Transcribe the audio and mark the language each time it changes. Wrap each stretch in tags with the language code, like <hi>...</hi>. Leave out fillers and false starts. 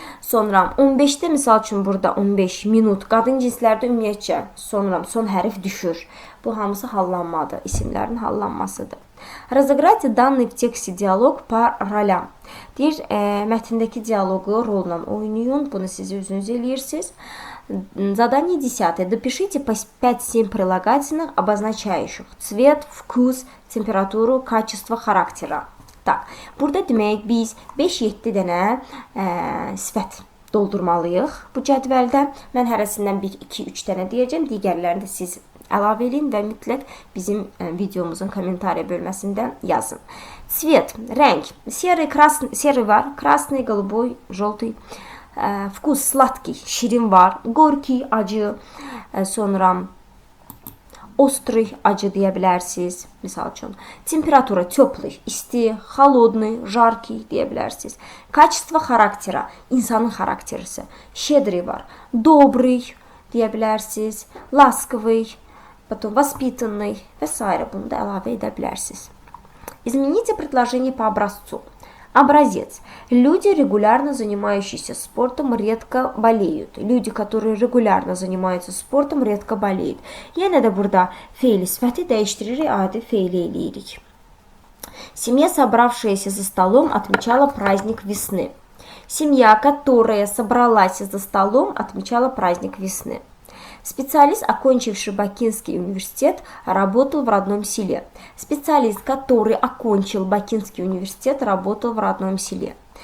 <az>Sonra 15-də misal üçün burada 15 minut qadın cinslərdə ümumiyyətcə sonra son hərf düşür. Bu hamısı hallanmadır, isimlərin hallanmasıdır.</az> <ru>Разыграйте данный в тексте диалог по ролям.</ru> <az>Deyir, mətndəki dialogu rolla oynayın. Bunu siz özünüz eləyirsiniz.</az> <ru>Задание 10. Допишите по 5-7 прилагательных, обозначающих цвет, вкус, температуру, качество характера.</ru> <az>Burada demək biz 5-7 dənə sifət doldurmalıyıq bu cədvəldə. Mən hərəsindən 1, 2, 3 dənə deyəcəm. Digərlərini də siz əlavə edin və mütləq bizim videomuzun kommentariya bölməsində yazın.</az> <ru>Цвет, rəng. Серый var, красный, голубой, желтый. Вкус, sladkий, şirin var. Горький, acı.</ru> <az>Sonra Острый, acı deyə bilərsiniz. Misal üçün. Temperatura, теплый, isti, холодный, жаркий deyə bilərsiniz.</az> <ru>Качество характера,</ru> <az>insanın xarakterisi.</az> <ru>Щедрый var.</ru> <az>Добрый deyə bilərsiniz.</az> <ru>Ласковый, потом воспитанный və s.</ru> <az>Bunu da əlavə edə bilərsiniz.</az> <ru>Измените предложение по образцу. Образец. Люди, регулярно занимающиеся спортом, редко болеют. Люди, которые регулярно занимаются спортом, редко болеют.</ru> <az>Yenə də burada feili sifəti dəyişdiririk, adi feili eləyirik.</az> <ru>Семья, собравшаяся за столом, отмечала праздник весны. Семья, которая собралась за столом, отмечала праздник весны. Специалист, окончивший Бакинский университет, работал в родном селе. Специалист, который окончил Бакинский университет, работал в родном селе.</ru>